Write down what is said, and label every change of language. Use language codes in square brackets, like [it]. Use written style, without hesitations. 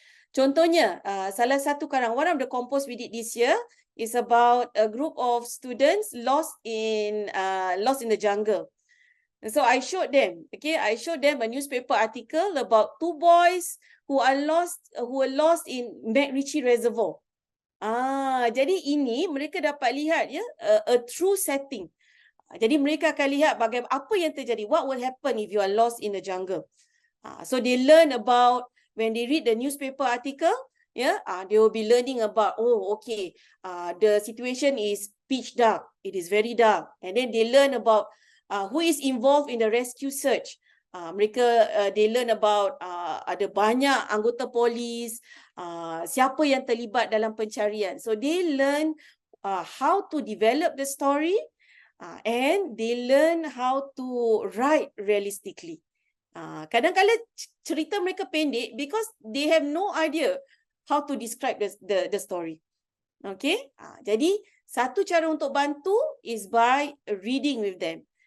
[ms] Contohnya, salah satu karang, [en] one of the compose we did this year is about a group of students lost in the jungle. And so I showed them, I showed them a newspaper article about two boys who were lost in McRitchie Reservoir. [ms] Jadi ini mereka dapat lihat [en] a true setting. [ms] Jadi mereka akan lihat bagaimana apa yang terjadi, [en] what will happen if you are lost in the jungle. So they learn about, when they read the newspaper article, they will be learning about, the situation is pitch dark, it is very dark, and then they learn about who is involved in the rescue search. They learn about [ms] ada banyak anggota polis, siapa yang terlibat dalam pencarian. [en] So they learn how to develop the story, and they learn how to write realistically. [ms] Kadang-kadang cerita mereka pendek [en] because they have no idea how to describe the story. [ms] Okay, jadi satu cara untuk bantu [en] is by reading with them.